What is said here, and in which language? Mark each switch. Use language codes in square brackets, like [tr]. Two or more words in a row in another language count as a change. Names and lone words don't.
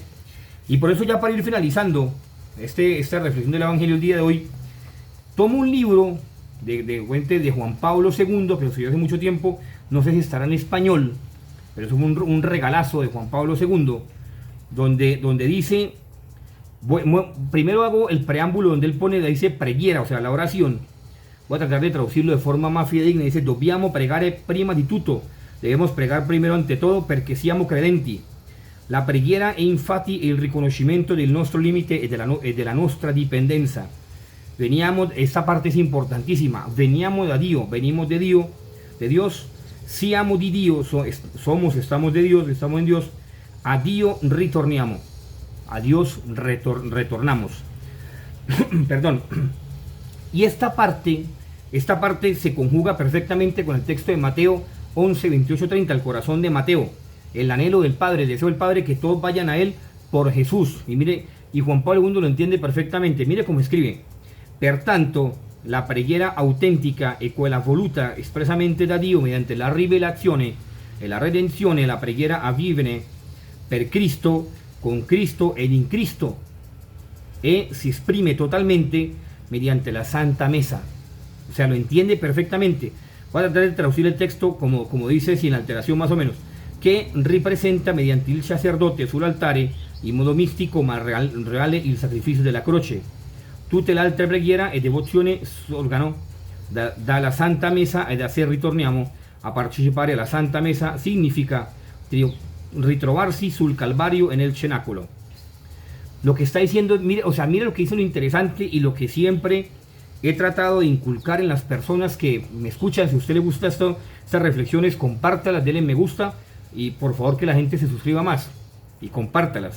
[es] Y por eso, ya para ir finalizando esta reflexión del Evangelio el día de hoy, tomo un libro de Juan Pablo II, que lo escribió hace mucho tiempo, no sé si estará en español, pero es un regalazo de Juan Pablo II, donde dice, primero hago el preámbulo donde él dice preghiera, o sea, la oración. Voy a tratar de traducirlo de forma más fidedigna. Dice, [it] dobbiamo pregare prima di tutto. [es] Debemos pregar primero ante todo [it] perché siamo credenti. La preghiera è infatti il riconoscimento del nostro limite e della nostra dipendenza. [es] Esta parte es importantísima. [it] Veniamo da Dio, [es] venimos de Dios. [it] Siamo di Dio, [es] estamos de Dios, estamos en Dios. [it] A Dio ritorniamo. [es] A Dios retornamos. Perdón. Y esta parte se conjuga perfectamente con el texto de Mateo 11, 28, 30, el corazón de Mateo, el anhelo del Padre, el deseo del Padre, que todos vayan a Él por Jesús. Y mire, y Juan Pablo II lo entiende perfectamente. Mire cómo escribe: [it] pertanto, la preghiera autentica e quella voluta espressamente da Dio mediante la rivelazione e la redenzione, la preghiera avviene per Cristo, con Cristo ed in Cristo, e si esprime totalmente mediante la Santa Mesa. [es] O sea, lo entiende perfectamente. Voy a tratar de traducir el texto como dice, sin alteración más o menos, [it] che ripresenta mediante il sacerdote sull'altare in modo mistico ma reale il sacrificio della croce. Tutte le altre preghiere e devozioni sorgano dalla Santa Mesa, ed a se ritorniamo a partecipare alla Santa Mesa significa ritrovarsi sul Calvario [es] en el cenáculo. Lo que está diciendo, mire lo que dice, lo interesante y lo que siempre he tratado de inculcar en las personas que me escuchan. Si a usted le gusta estas reflexiones, compártalas, denle me gusta y por favor que la gente se suscriba más y compártalas.